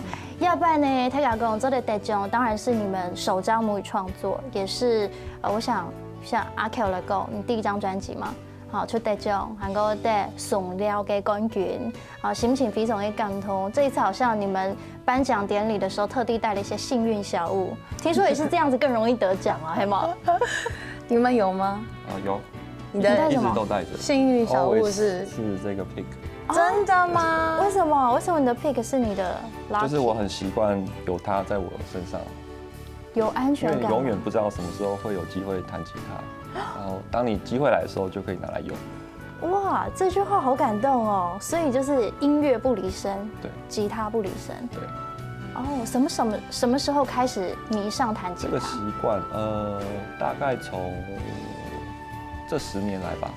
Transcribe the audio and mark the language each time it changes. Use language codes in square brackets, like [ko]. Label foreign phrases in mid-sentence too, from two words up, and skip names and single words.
[zh] 要不然呢，大家講做的得獎，當然是你們首張母語創作，也是我想像阿 Q 來講，你第一張專輯嘛，好出得獎，韓國的送料嘅冠軍，好心情非常的感動。這一次好像你們頒獎典禮的時候，特地帶了一些幸運小物，聽說也是這樣子更容易得獎啊，係嗎？你們有嗎？有，你的一直都帶着。幸運小物是這個 pick。真的嗎？為什麼？為什麼你的 pick 是你的 lucky？就是我很習慣有它在我身上，有安全感。因為你永遠不知道什麼時候會有機會彈吉他，然後當你機會來的時候就可以拿來用。哇，這句話好感動哦！所以就是音樂不離身，對，吉他不離身，對。哦，什麼時候開始迷上彈吉他？這個習慣，大概從這10年來吧。